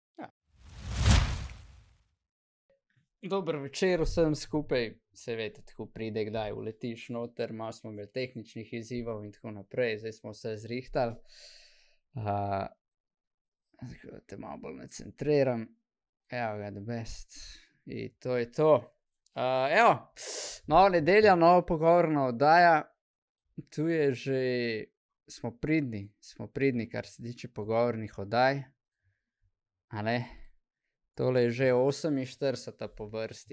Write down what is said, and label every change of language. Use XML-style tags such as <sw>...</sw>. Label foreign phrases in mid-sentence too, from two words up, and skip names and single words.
<sl>Dober večer vsem skupaj, se veste, tako pride, kdaj uletiš noter, malo smo imeli tehničnih izzivov in tako naprej, zdaj smo se zrihtali. Te malo bolj nacentriram. Evo ga,</sl> <en>the best.</en> <sl>In to je to. Evo, nova nedelja, nova pogovorna oddaja. Tu je že, smo pridni, kar se tiče pogovornih oddaj. A ne? Tole je že 48. po vrsti.</sl>